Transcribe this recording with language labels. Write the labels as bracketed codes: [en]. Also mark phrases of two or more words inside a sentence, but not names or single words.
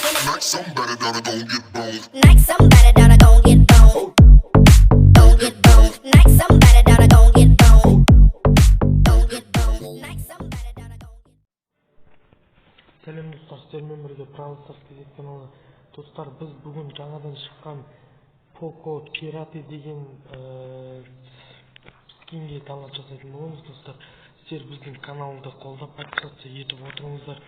[en] Knock somebody down and gon' get boned. Knock somebody down and gon' get boned. Gon' get boned. Knock somebody down and gon' get boned. Gon' get boned. Knock somebody down and gon' get. [kk] Сәлем достар, сіздермен бірге Brawl Stars кезек каналы. Достар, біз бүгін жаңадан шыққан Poco Pirate деген скинге талап жасайтын боламыз достар. Сіздер біздің каналды қолдап подписаться етіп отырыңыздар.